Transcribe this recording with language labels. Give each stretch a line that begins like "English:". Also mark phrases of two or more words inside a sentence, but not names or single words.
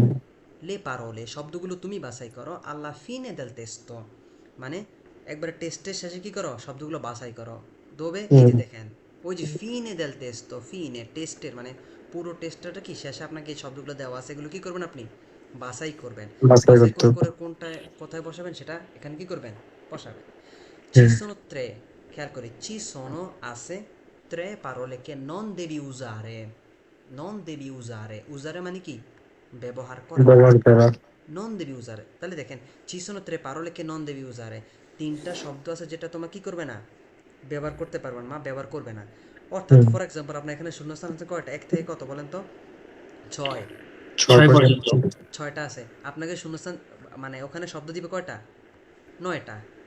Bangla: লে পারলে শব্দগুলো তুমি বাছাই করো,
Italian: alla fine del testo,
Bangla: মানে একবারে টেস্টের শেষে কি করো, শব্দগুলো বাছাই করো। দোবে এই হুম, যে দেখেন, ওই যে
Italian: fine del testo,
Bangla: ফিনে টেস্টের মানে পুরো টেস্টটা কি শেষে আপনাকে এই শব্দগুলো দেওয়া আছে, এগুলো কি করবেন আপনি, বাছাই করবেন। বাছাই বাছাই করতে করে হবে। করে কোনটায় কোথায় বসাবেন সেটা এখানে কি করবেন, বসাবেন।
Italian: Ci হুম, sono tre,
Bangla: খেয়াল করি,
Italian: ci sono আছে tre parole che non devi usare, non devi usare, usare
Bangla: মানে কি ব্যবহার করা, ব্যবহার করা।
Italian: non devi usare।
Bangla: তাহলে দেখেন,
Italian: ci sono tre parole che non devi usare,
Bangla: 3টা শব্দ আছে যেটা তোমার কি করবে না, ব্যবহার করতে পারবে না, ব্যবহার করবে না। অর্থাৎ হুম,
English: for example
Bangla: আপনার এখানে শূন্যস্থান আছে কয়টা, 1 থেকে কত বলেন তো, 6, 6 6 পর্যন্ত। পর্যন্ত। 6টা আছে। আপনাকে শূন্যস্থান মানে ওখানে শব্দ দিবে কয়টা, 9টা। কয়টা দিবে,